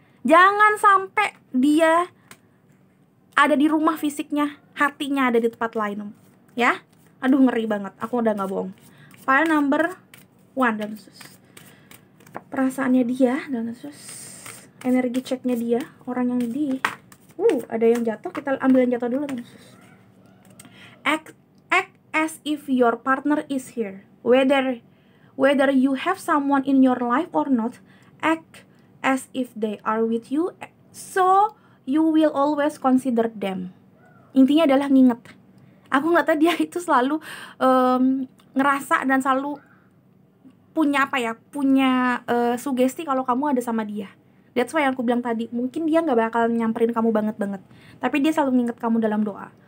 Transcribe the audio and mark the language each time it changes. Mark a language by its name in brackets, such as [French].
[Indonesian] Jangan sampai dia ada di rumah fisiknya, hatinya ada di tempat lain, ya. Aduh, ngeri banget. Aku udah nggak bohong. File number 1 dan perasaannya dia dan energi ceknya dia, orang yang ada yang jatuh, kita ambil yang jatuh dulu kan. [English] Act as if your partner is here, whether you have someone in your life or not. Act as if they are with you, so you will always consider them. [Indonesian] Intinya adalah nginget. Aku ngeliatnya dia itu selalu ngerasa dan selalu punya sugesti kalau kamu ada sama dia. [English] That's why [Indonesian] yang aku bilang tadi, mungkin dia nggak bakal nyamperin kamu banget, tapi dia selalu nginget kamu dalam doa.